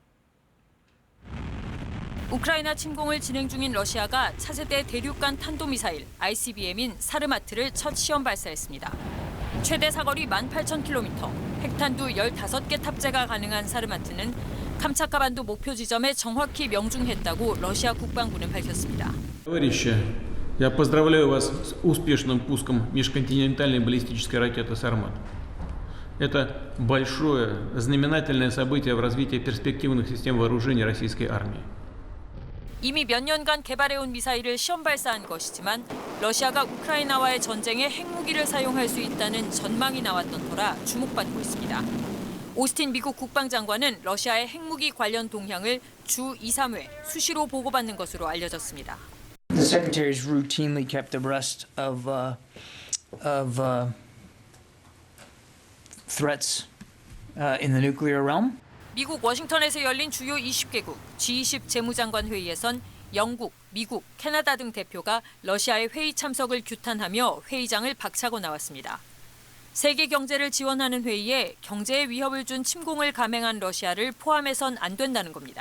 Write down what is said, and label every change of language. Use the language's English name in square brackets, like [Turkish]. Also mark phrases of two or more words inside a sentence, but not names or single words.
[Korean] 우크라이나 침공을 진행 중인 러시아가 차세대 대륙간 탄도미사일 ICBM인 사르마트를 첫 시험 발사했습니다. 최대 사거리 18,000km, 핵탄두 15개 탑재가 가능한 사르마트는 캄차카 반도 목표 지점에 정확히 명중했다고 러시아 국방부는 밝혔습니다. [Russian] Товарищи, я поздравляю вас с успешным пуском межконтинентальной баллистической ракеты «Сармат». Это большое, знаменательное событие в развитии перспективных систем вооружений российской армии. [Korean] 이미 몇 년간 개발해온 미사일을 시험 발사한 것이지만 러시아가 우크라이나와의 전쟁에 핵무기를 사용할 수 있다는 전망이 나왔던 터라 주목받고 있습니다. 오스틴 미국 국방장관은 러시아의 핵무기 관련 동향을 주 2, 3회 수시로 보고받는 것으로 알려졌습니다. [English] The secretary is routinely kept abreast of threats in the nuclear realm. [Korean] 미국 워싱턴에서 열린 주요 20개국 G20 재무장관 회의에선 영국, 미국, 캐나다 등 대표가 러시아의 회의 참석을 규탄하며 회의장을 박차고 나왔습니다. 세계 경제를 지원하는 회의에 경제에 위협을 준 침공을 감행한 러시아를 포함해선 안 된다는 겁니다.